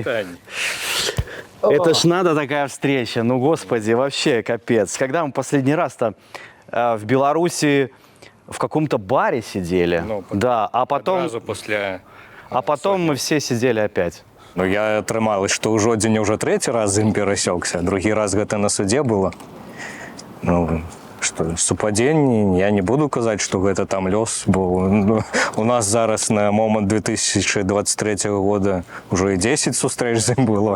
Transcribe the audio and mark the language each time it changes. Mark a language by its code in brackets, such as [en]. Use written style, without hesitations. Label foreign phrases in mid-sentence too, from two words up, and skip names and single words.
[ru] Это ж надо такая встреча, ну господи, вообще капец. Когда мы последний раз-то в Беларуси в каком-то баре сидели, Ну, да, а потом, Сразу после... мы все сидели опять. [be] Ну, я атрымалася, што ў жодзіне ўжо трэці раз з ім перасёкся, другі раз гэта на судзе было. Ну, што, супадзенні, я не буду казаць, што гэта там лёс, бо ну, у нас зараз на момант 2023 года ўжо і 10 сустрэч з ім было.